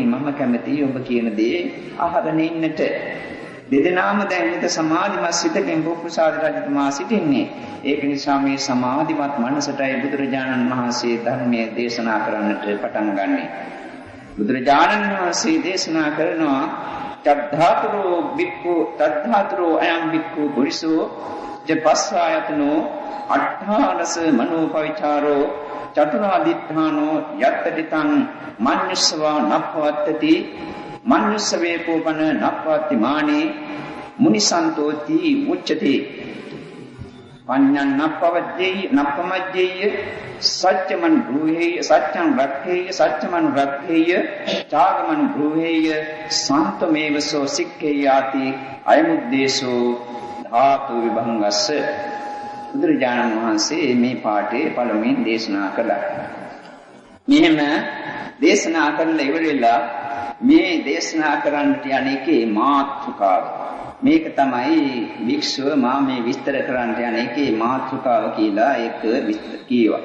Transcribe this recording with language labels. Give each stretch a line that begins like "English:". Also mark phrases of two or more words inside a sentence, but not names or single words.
Sinhala: මම කැමතියි ඔබ කියන දේ අහගෙන ඉන්නට. දෙදෙනාම දැන් විත සමාධිමත් සිතකින් පුප්පුසාද රජතුමා සිටින්නේ. ඒක නිසා මේ සමාධිමත් මනසටයි බුදුරජාණන් වහන්සේ ධර්මයේ දේශනා කරන්නට පටන් ගන්නෙ. බුදුරජාණන් වහන්සේ දේශනා කරනවා
Pali: තද්ධාතුරෝ බික්ඛු තද්ධාතුරෝ අයං බික්ඛු පුරිසෝ චපස්සායතනෝ අට්ඨාරස මනෝපවිචාරෝ චතුරාදිඨානෝ යත්තටිතං මඤ්ඤස්සවා නප්පවත්තති මඤ්ඤස්සවේකෝපන නප්පවත්ති මානේ මුනිසන්තෝති උච්චති පඤ්ඤං නප්පවද්දේය නප්පමජ්ජේය සත්‍යමන් බ්‍රූහේය සත්‍යං රක්ඛේය සත්‍යමන් රක්ඛේය චාගමන් බ්‍රූහේය සාන්තමේවසෝ සික්ඛේයාති අයමුද්දේශෝ ධාතු විභංගස්ස.
Sinhala: බුදුරජාණන් වහන්සේ මේ පාඩේ පළමුවෙන් දේශනා කළා. මෙහෙම දේශනා කරලා ඉවරෙලා මේ දේශනා කරන්නට යන්නේකේ මාතෘකාව. මේක තමයි වික්ෂුව මා මේ විස්තර කරන්නට යන්නේකේ මාතෘකාව කියලා ඒක විස්තර කීවා.